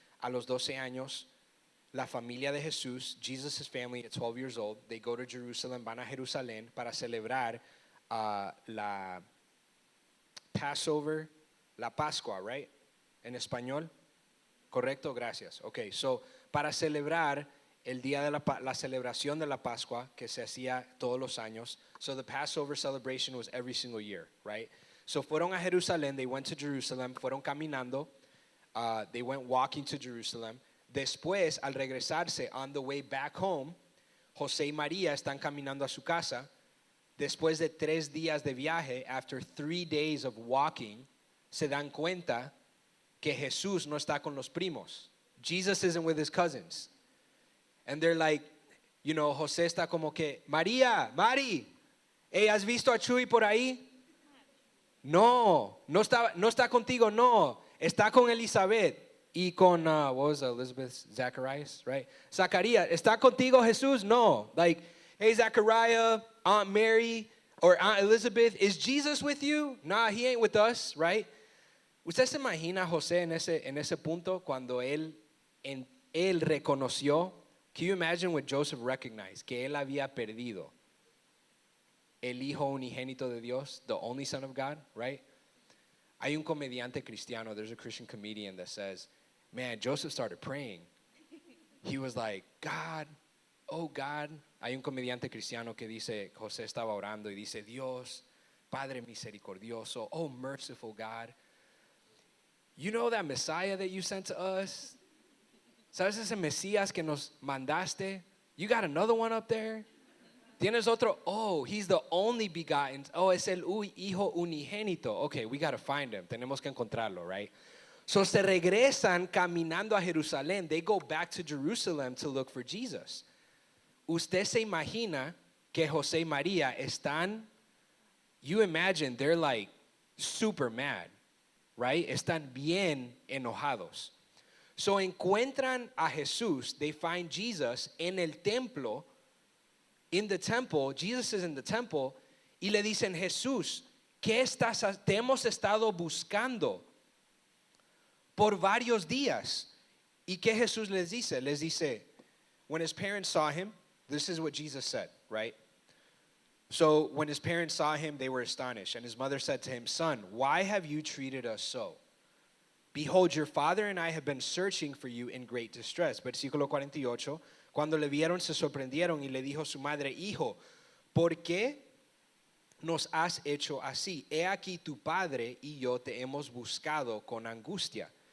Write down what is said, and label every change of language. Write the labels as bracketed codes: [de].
[es] A los 12 años, la familia de Jesús, [en] Jesus' family at 12 years old, they go to Jerusalem, [es] van a Jerusalén para celebrar la Passover, la Pascua, right? En español, correcto, gracias. Okay, so para celebrar el día de la celebración de la Pascua que se hacía todos los años. [en] So the Passover celebration was every single year, right? So [es] fueron a Jerusalén, [en] they went to Jerusalem, [es] fueron caminando, [en] they went walking to Jerusalem. [es] Después, al regresarse, [en] on the way back home, [es] José y María están caminando a su casa. Después de 3 días de viaje, [en] after 3 days of walking, [es] se dan cuenta que Jesús no está con los primos. [en] Jesus isn't with his cousins. And they're like, you know, [es] José está como que, María, Mari, hey, ¿has visto a Chuy por ahí? No está contigo, no. Está con Elizabeth y con, [en] what was Elizabeth? Zacharias, right? [es] Zacarías, ¿está contigo Jesús? No. [en] Like, hey, Zachariah, Aunt Mary, or Aunt Elizabeth, is Jesus with you? Nah, he ain't with us, right? [es] ¿Usted se imagina a José en ese punto cuando él reconoció? [en] Can you imagine what Joseph recognized? [es] Que él había perdido el hijo unigénito de Dios, [en] the only son of God, [es] right? Hay un comediante cristiano, [en] there's a Christian comedian that says, man, Joseph started praying. He was like, God, oh God. [es] Hay un comediante cristiano que dice, José estaba orando y dice, Dios, Padre misericordioso, [en] oh merciful God. You know that Messiah that you sent to us? [es] ¿Sabes ese Mesías que nos mandaste? [en] You got another one up there? [es] ¿Tienes otro? [en] Oh, he's the only begotten. [es] Oh, es el hijo unigénito. [en] Okay, we got to find him. [es] Tenemos que encontrarlo, right? So se regresan caminando a Jerusalén. [en] They go back to Jerusalem to look for Jesus. [es] Usted se imagina que José y María están, [en] you imagine they're like super mad, [es] right? Están bien enojados. So encuentran a Jesús, [en] they find Jesus [es] en el templo, [en] in the temple, Jesus is in the temple, [es] y le dicen, Jesús, te hemos estado buscando por varios días. ¿Y qué Jesús les dice? Les dice, [en] when his parents saw him, this is what Jesus said, right? So when his parents saw him, they were astonished. And his mother said to him, Son, why have you treated us so? Behold, your father and I have been searching for you in great distress. [es] Versículo 48. Cuando le vieron, se sorprendieron y le dijo su madre, Hijo, ¿por qué nos has hecho así? He aquí tu padre y yo te hemos buscado con angustia.